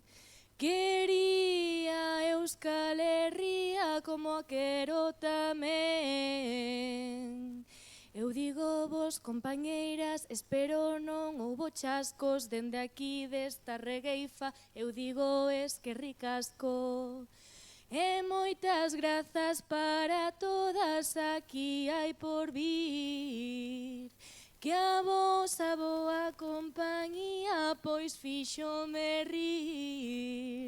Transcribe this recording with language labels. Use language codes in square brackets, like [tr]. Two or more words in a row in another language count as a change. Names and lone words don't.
[gl] Quería Euskal Herria como a quero tamén. Eu digo vos, compañeiras, espero non houbo chascos dende aquí desta regueifa. Eu digo [eu] eskerrik asko. [gl] E moitas grazas para todas aquí hai por vir, que a vosa boa compañía pois fíxome rir.